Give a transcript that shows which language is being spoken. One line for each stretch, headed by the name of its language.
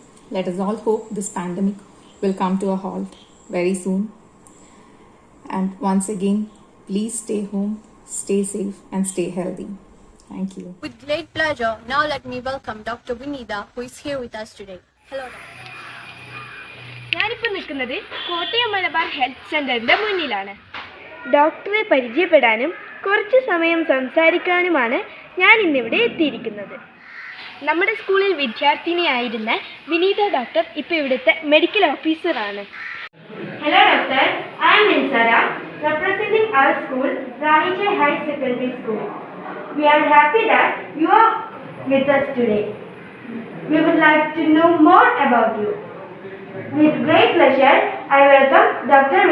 English: Let us all hope this pandemic will come to a halt very soon. And once again, please stay home, stay safe, and stay healthy. Thank you. With great pleasure, now let me welcome Dr. Vinita, who is here with us today. Hello, Doctor.
Malayalam: ഞാനിപ്പോൾ നിൽക്കുന്നത് Kottayam Malabar health സെൻ്ററിൻ്റെ മുന്നിലാണ്. ഡോക്ടറെ പരിചയപ്പെടാനും കുറച്ച് സമയം സംസാരിക്കാനുമാണ് ഞാൻ ഇന്നിവിടെ എത്തിയിരിക്കുന്നത്. നമ്മുടെ സ്കൂളിൽ വിദ്യാർത്ഥിനിയായിരുന്ന വിനീത ഡോക്ടർ ഇപ്പോൾ ഇവിടുത്തെ മെഡിക്കൽ ഓഫീസറാണ്.
English: Hello doctor, I am Ninsara, representing our school, Ranijay High Secondary School. We are happy that you are with us today. We would like to know more about you. With great pleasure, I welcome Dr.